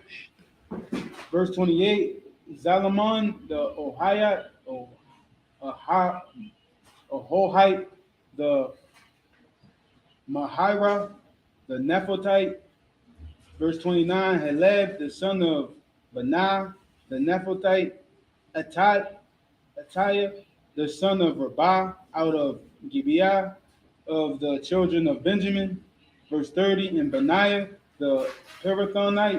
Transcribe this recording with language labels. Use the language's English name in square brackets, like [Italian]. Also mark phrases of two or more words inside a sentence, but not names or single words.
[English] Verse 28, Zalmon the Ahohite, the Mahira, the Nephatite. Verse 29, Heleb, the son of Banah, the Nephatite. Attiah, the son of Rabah, out of Gibeah of the children of Benjamin. Verse 30, and Benaiah, the Pirathonite.